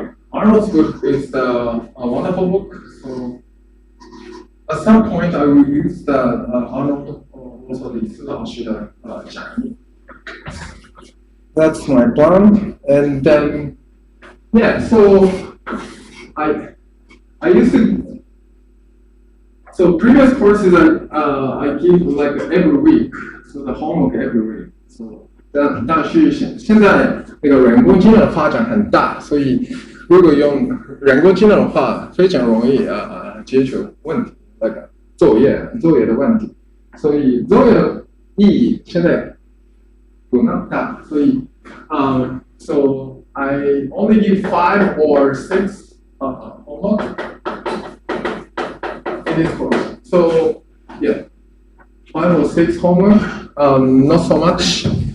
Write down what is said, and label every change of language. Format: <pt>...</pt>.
<en>Arnold's book is a wonderful book. So at some point I will use the Arnold also the</en> <zh>李斯老师的讲义.</zh> <en>That's my plan, and then yeah. So I used to. So previous courses I give like every week, so the homework every week.</en> <zh>So 但是现在那个人工智能发展很大，所以如果用人工智能的话，非常容易解决问题，那个作业的问题，所以作业的意义现在不那么大，所以</zh> <en>so I only give 5 or 6 homework in this course. So yeah, 5 or 6 homework, not so much.</en>